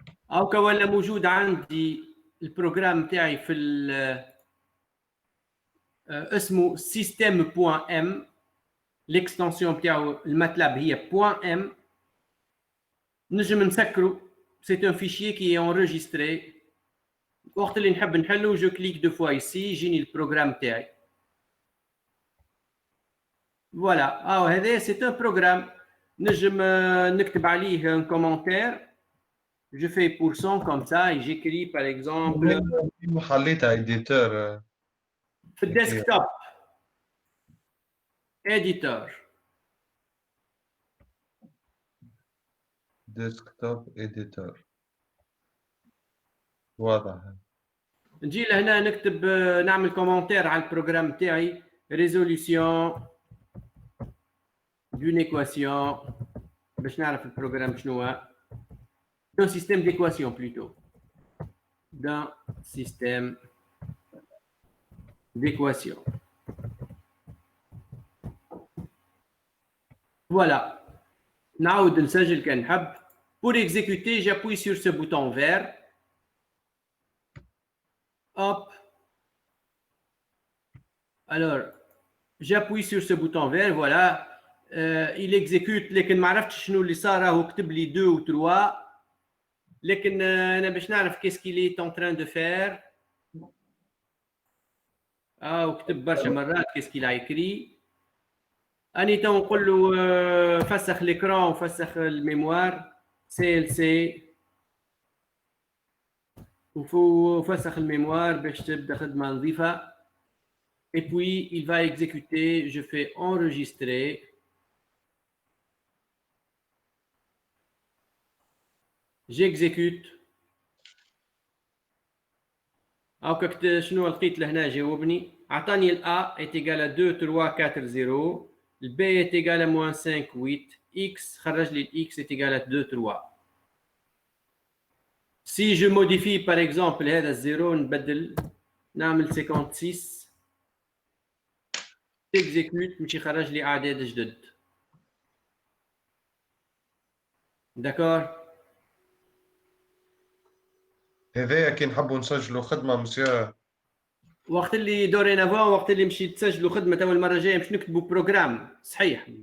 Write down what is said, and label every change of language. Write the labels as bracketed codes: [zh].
[ar] أو كولا موجود عندي البروجرام تاعي في اسمه système.m. l'extension تاعو الماتلاب هي .m. نجم نسكرو. [fr] C'est un fichier qui est enregistré. [ar] وقت اللي نحب نحلو [fr] je clique deux fois ici [ar] يجيني البروجرام تاعي. [fr] Voilà. هذا c'est un programme. [ar] نجم نكتب عليه un commentaire. [fr] Je fais % comme ça et j'écris par exemple. [ar] حليتها إديتور في الديسكتوب. [fr] Éditeur. [ar] ديسكتوب إديتور واضح. نجي لهنا نكتب نعمل كومنتير على البروجرام تاعي. [fr] résolution d'une équation [ar] باش نعرف البروجرام شنو هو. [fr] d'un système d'équation plutôt. d'un système d'équation. [ar] Voilà. نعاود نسجل كان نحب. [fr] Pour exécuter, j'appuie sur ce bouton vert. Hop. Alors, j'appuie sur ce bouton vert, voilà. Il exécute, [ar] لكن ما عرفتش شنو اللي صار. راهو كتب لي 2 و 3. لكن انا باش نعرف [fr] qu'est-ce qu'il est en train de faire. [ar] وكتب برشا مرات [fr] qu'est-ce qu'il a écrit. [ar] اني تو نقول له فسخ l'écran وفسخ الميموار CLC وفسخ الميموار باش تبدا خدمه نظيفه. [fr] Et puis il va exécuter. Je fais enregistrer. J'exécute. [ar] هاكا شنو لقيت لهنا جاوبني. عطاني ال [fr] A est égal à 2 3 4 0. Le B est égal à moins 5 8. X خرج لي X est égal à 2 3. Si je modifie par exemple [ar] هذا الزيرو نبدل نعمل [fr] 56. [ar] exécute باش يخرج لي اعداد جدد. داكور. هذايا كي نحبوا نسجلوا خدمة مسيو. وقت اللي دورينافون وقت اللي مشيت تسجلوا خدمه تو المره الجايه باش نكتبوا بروجرام صحيح.